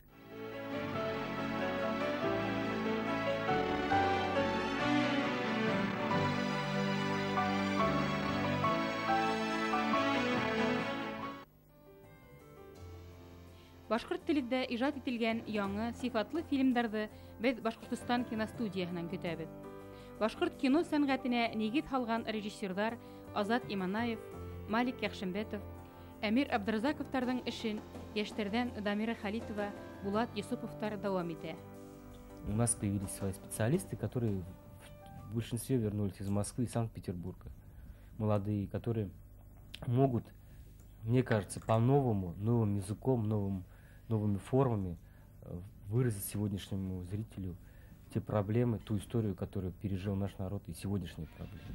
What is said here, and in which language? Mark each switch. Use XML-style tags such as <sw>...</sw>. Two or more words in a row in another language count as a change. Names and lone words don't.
<tt>Башкорт телендә иҗат ителгән яңа сыйфатлы фильмнарны без Башкортстан киностудиясеннән көтәбез. Башкорт кино сәнгатенә нигез салган режиссерлар Азат Иманаев, Малик Яхшимбетов, Әмир Абдразаковтарның эшен яшьләрдән Дамира Халитова, Булат Юсуповтар дәвам итә.</tt> <ru>У нас появились свои специалисты, которые в большинстве вернулись из Москвы и Санкт-Петербурга. Молодые, которые могут, мне кажется, по-новому, новым языком, новыми формами выразить сегодняшнему зрителю те проблемы, ту историю, которую пережил наш народ, и сегодняшние проблемы.</ru>